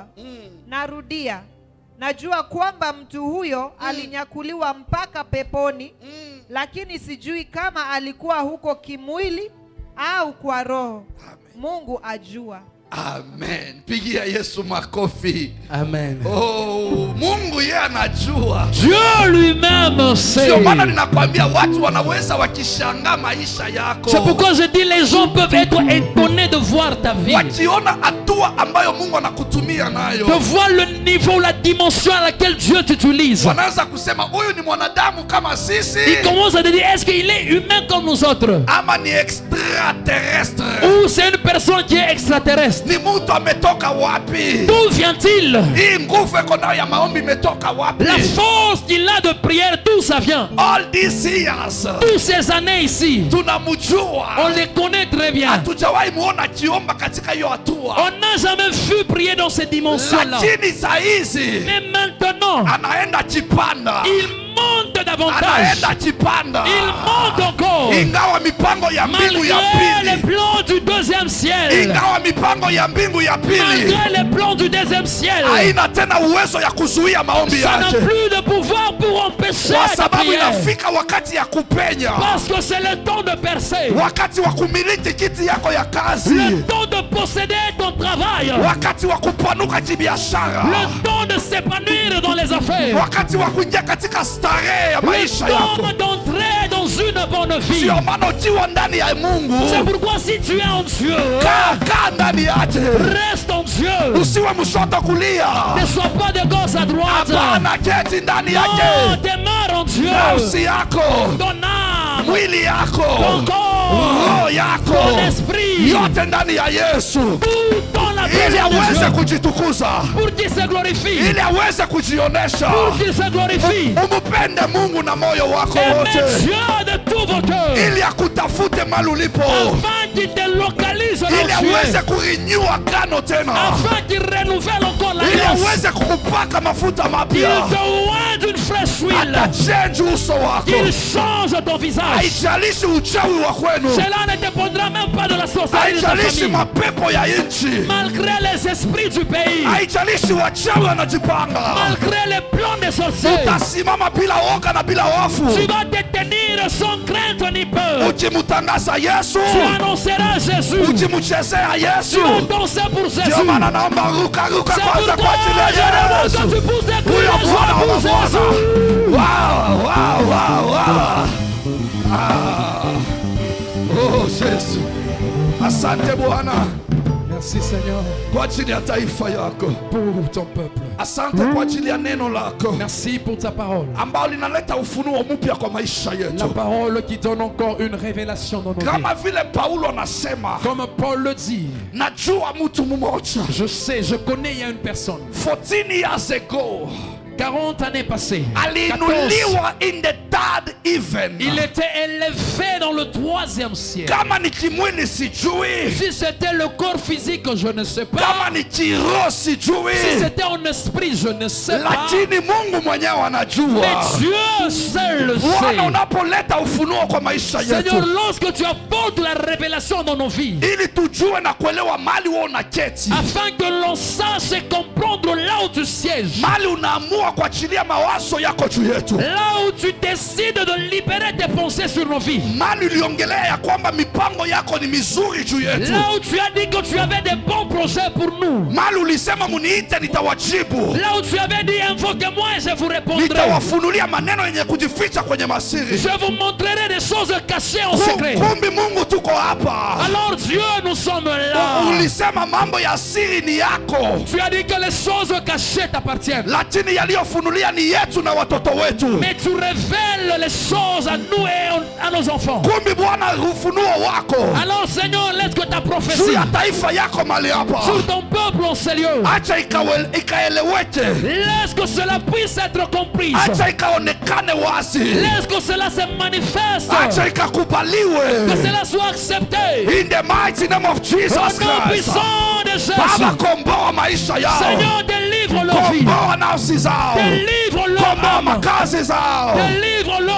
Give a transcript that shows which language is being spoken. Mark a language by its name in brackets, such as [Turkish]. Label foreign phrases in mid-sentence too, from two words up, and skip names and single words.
[Swahili] Narudia, najua kwamba mtu huyo alinyakuliwa mpaka peponi, lakini sijui kama alikuwa huko kimwili au kwa roho. Mungu ajua. Amen. Pigia Yesu makofi. Amen. Oh, Mungu yeye anajua. [French] Dieu lui-même sait. [Swahili] Ndio maana ninakwambia watu wanaweza wakishangaa maisha yako. [French] C'est pourquoi je dis les gens peuvent être étonnés de voir ta vie. [Swahili] Wakiona hatua ambayo Mungu anakutumia nayo. [French] De voir le niveau, la dimension à laquelle Dieu t'utilise. [Swahili] Wanaanza kusema huyu ni mwanadamu kama sisi. [French] Ils commencent à te dire, est-ce qu'il est humain comme nous autres? [Swahili] Ama ni extraterrestre. [French] Ou c'est une personne qui est extraterrestre? [Swahili] Ni mtu ametoka wapi? [French] D'où vient-il? [Swahili] Hii nguvu iko nayo ya maombi imetoka wapi? [French] La force qu'il a de prière, d'où ça vient? [English] All these years. [French] Toutes ces années ici, [Swahili] Tunamjua. [French] on les connaît très bien. [Swahili] Hatujawahi muona akiomba katika hiyo hatua. [French] On n'a jamais vu prier dans ces dimensions-là. [Swahili] Lakini saa hizi [French] Mais maintenant, [Swahili] anaenda chipanda. [French] il monte davantage. [Swahili] Anaenda chipanda. [French] Il monte encore. [Swahili] Ingawa mipango ya mbingu ya [French] Malgré les [Swahili] pili [French] plans du deuxième deuxième ciel, [Swahili] ingawa mipango ya mbingu ya pili [French] malgré les plans du deuxième ciel, [Swahili] haina tena uwezo ya kuzuia maombi [French] ça n'a [Swahili] yake, [French] plus de pouvoir pour empêcher [Swahili] kwa [French] ta [Swahili] sababu [French] prière. [Swahili] inafika wakati ya kupenya, [French] Parce que c'est le temps de percer, [Swahili] wakati wa kumiliki kiti yako ya kazi, [French] le temps de posséder ton travail, [Swahili] wakati wa kupanuka kibiashara, [French] le temps de s'épanouir dans les affaires, [Swahili] wakati wa kuingia katika starehe ya [French] le [Swahili] maisha yako. [French] temps d'entrer dans une bonne vie. [Swahili] Sio maana ukiwa ndani ya Mungu, [French] C'est pourquoi si tu es en Dieu, [Swahili] kaa ndani yake, [French] reste en Dieu. [Swahili] usiwe mshoto kulia, [French] Ne sois pas de gauche à droite. [Swahili] hapana, keti ndani [French] Non, [Swahili] yake. [French] demeure en Dieu. [Swahili] Nafsi yako, [French] Ton âme, [Swahili] mwili yako, [French] ton corps, [Swahili] roho yako, [French] ton esprit, [Swahili] yote ndani ya Yesu, [French] tout dans la [Swahili] ili [French] présence de [Swahili] aweze [French] Dieu, [Swahili] kujitukuza, [French] pour qu'il se glorifie, [Swahili] ili aweze kujionesha. [French] pour qu'il se glorifie. [Swahili] Umupende Mungu na moyo wako [French] Aimez [Swahili] wote, [French] Dieu de tout vos cœurs, [Swahili] ili akutafute mahali ulipo, [French] afin qu'il te localise [Swahili] ili [French] dans Dieu, [Swahili] aweze kurenew agano tena, [French] afin qu'il renouvelle encore [Swahili] ili [French] l'alliance, [Swahili] aweze kukupaka mafuta [French] qu'il [Swahili] mapya, [French] te oint d'une fraîche huile, [Swahili] atachange uso wako. [French] qu'il change ton visage. [Swahili] Haijalishi uchawi wa kwenu, [French] Cela ne dépendra même pas de la sorcellerie de ta [Swahili] haijalishi [French] famille. [Swahili] mapepo ya nchi, [French] Malgré les esprits du pays, [Swahili] haijalishi wachawi wanajipanga, [French] malgré les plans des sorciers, [Swahili] utasimama bila woga na bila hofu, [French] tu vas te tenir sans crainte ni peur. [Swahili] ukimutangaza Yesu, [French] Tu annonceras Jésus. [Swahili] ukimuchezea Yesu. [French] Tu vas danser pour [Swahili] Ndio [French] Jésus. [Swahili] maana naomba ruka [French] C'est [Swahili] kwanza [French] pourquoi [Swahili] kwa ajili ya [French] je demande [Swahili] Yesu. [French] que tu pousses des cris [Swahili] Huyo [French] de joie [Swahili] Bwana wa [French] pour [Swahili] mabwana. [French] Jésus. Wow, wow, wow, wow. Ah. [Swahili] Oh, Yesu. Asante Bwana [French] Merci Seigneur [Swahili] kwa ajili ya taifa yako. [French] pour ton peuple. [Swahili] Asante kwa ajili ya neno lako [French] Merci pour ta parole. [Swahili] ambao linaleta ufunuo mpya kwa maisha [French] La [Swahili] yetu, [French] parole qui donne encore une révélation dans nos vies. [Swahili] kama vile Paulo anasema, [French] Comme Paul le dit, [Swahili] najua mtu mmoja [French] je sais, je connais, il y a une personne. [English] 14 years ago [French] 40 années passées. 14. [English] aliinuliwa in the third heaven. [French] Il était élevé dans le 3e ciel. [Swahili] Kama ni kimwili sijui, [French] Si c'était le corps physique, je ne sais pas. [Swahili] kama ni kiroho [French] Si [Swahili] sijui, [French] c'était en esprit, je ne sais pas. [Swahili] lakini Mungu mwenyewe [French] Mais [Swahili] anajua. [French] Dieu seul le [Swahili] Bwana, [French] sait. [Swahili] unapoleta ufunuo kwa maisha [French] Seigneur, [Swahili] yetu, [French] lorsque tu apportes la révélation dans nos vies, [Swahili] ili tujue na kuelewa mali wewe unaketi, [French] afin que l'on sache et comprendre là où tu sièges, [Swahili] mali unaamua kuachilia mawazo yako juu yetu, [French] là où tu décides de libérer tes pensées sur nos vies, [Swahili] mali uliongelea ya kwamba mipango yako ni mizuri juu yetu, [French] là où tu as dit que tu avais des bons projets pour nous, [Swahili] mali ulisema muniite nitawajibu, [French] là où tu avais dit invoquez-moi et je vous répondrai, [Swahili] nitawafunulia maneno yenye kujificha kwenye masiri. [French] je vous montrerai des choses cachées en secret. [Swahili] Kumbi Mungu tuko hapa. [French] Alors Dieu, nous sommes là. [Swahili] Ulisema mambo ya siri ni yako, [French] Tu as dit que les choses cachées t'appartiennent, [Swahili] lakini yaliyofunulia ni yetu na watoto wetu. [French] mais tu révèles les choses à nous et à nos enfants. [Swahili] Kumbi Bwana, ufunuo wako [French] Alors Seigneur, laisse que ta [Swahili] juu [French] prophétie [Swahili] ya taifa yako mali hapa, [French] sur ton peuple en ces lieux, [Swahili] acha ikaeleweke, [French] laisse que cela puisse être compris, [Swahili] acha ikaonekane wazi, [French] laisse que cela se manifeste, [Swahili] acha [French] que [Swahili] ikakubaliwe, [French] cela soit accepté. [English] in the mighty name of Jesus [French] Au nom [English] Christ. [French] puissant de [Swahili] Baba, [French] Jésus, [Swahili] komboa maisha yao, [French] Seigneur, délivre leur vie, [Swahili] komboa nafsi zao, [French] délivre leur [Swahili] komboa [French] âme, [Swahili] makazi zao, [French] délivre leur